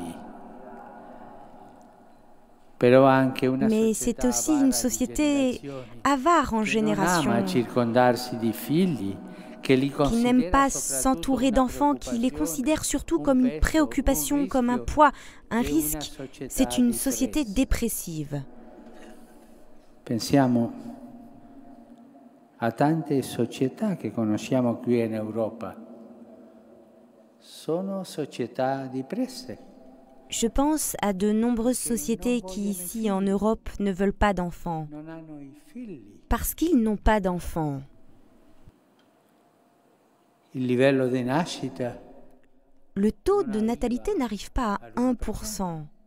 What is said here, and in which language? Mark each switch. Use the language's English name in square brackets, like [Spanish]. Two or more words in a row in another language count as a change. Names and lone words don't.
[French] Mais c'est aussi une société avare en génération, qui n'aime pas s'entourer d'enfants, qui les considère surtout comme une préoccupation, comme un poids, un risque. C'est une société dépressive. [Italian] Pensiamo a tante società che conosciamo qui in Europa. Sono società depresse. [French] Je pense à de nombreuses sociétés qui, ici en Europe, ne veulent pas d'enfants, parce qu'ils n'ont pas d'enfants. Le taux de natalité n'arrive pas à 1%.